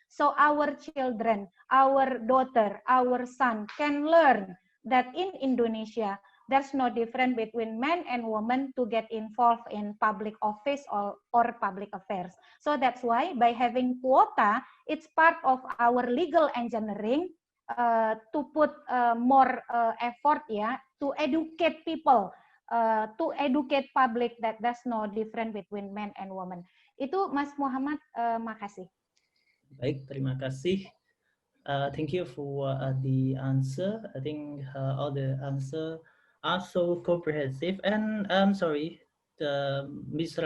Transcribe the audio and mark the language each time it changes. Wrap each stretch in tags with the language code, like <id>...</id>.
<en>So our children, our daughter, our son can learn that in Indonesia, there's no difference between men and women to get involved in public office or public affairs. So that's why by having quota, it's part of our legal engineering to put more effort to educate people, to educate public that there's no difference between men and women.</en> <id>Itu Mas Muhammad, makasih. Baik, terima kasih.</id> <en>Thank you for the answer. I think all the answer are so comprehensive, and I'm sorry, Mr.</en>